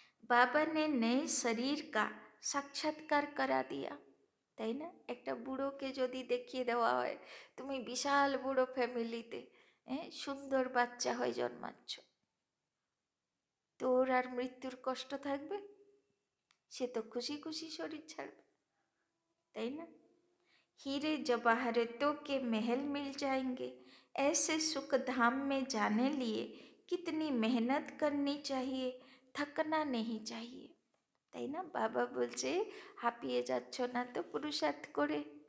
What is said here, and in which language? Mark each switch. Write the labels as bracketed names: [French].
[Hindi] বাবা নে নয়ে শরীর কা সাক্ষাৎকার করা দিয়া, [Bangla] তাই না? একটা বুড়োকে যদি দেখিয়ে দেওয়া হয়, তুমি বিশাল বুড়ো ফ্যামিলিতে সুন্দর বাচ্চা হয়ে জন্মাচ্ছ, তো ওর আর মৃত্যুর কষ্ট থাকবে? সে তো খুশি খুশি শরীর ছাড়বে, তাই না? [Hindi] हीरे जवाहरतों के महल मिल जाएंगे, ऐसे सुख धाम में जाने लिए कितनी मेहनत करनी चाहिए, थकना नहीं चाहिए, [Bangla] তাই না? বাবা বলছে হাঁপিয়ে যাচ্ছ না তো পুরুষার্থ করে।